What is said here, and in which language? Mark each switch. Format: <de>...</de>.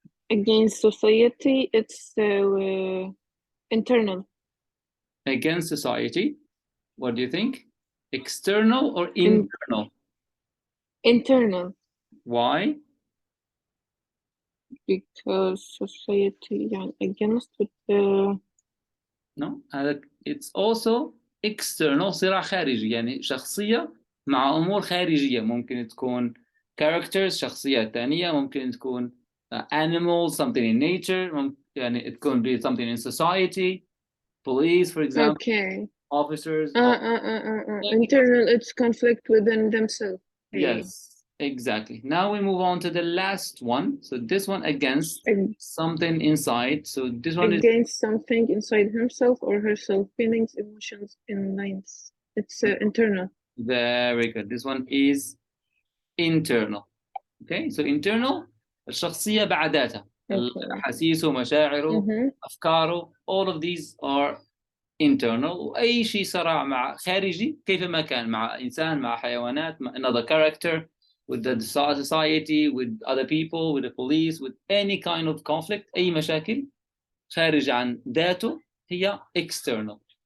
<en>Against society, it's internal. Against society, what do you think? External or internal? Internal. Why? Because society, against it. No, it's also external,</en> <ar>صراع خارجي، يعني شخصية مع أمور خارجية.</ar> <en>ممكن تكون characters،</en> <ar>شخصيات ثانية، ممكن تكون</ar> <en>animals, something in nature، يعني it could be something in society, police, for example. Okay. Officers. Internal, it's conflict within themselves. Yes, exactly. Now we move on to the last one. So this one against something inside. So this one against something inside himself or herself, feelings, emotions, in minds. It's internal. Very good. This one is internal. Okay, so internal,</en> <ar>الشخصية بعداتها. أحاسيسه، مشاعره، أفكاره,</ar> <en>all of these are internal.</en> <ar>وأي شيء صراع مع خارجي كيفما كان، مع إنسان، مع حيوانات، مع</ar> <en>another character, with the society, with other people, with the police, with any kind of conflict،</en> <ar>أي مشاكل خارج عن ذاته هي external.</ar>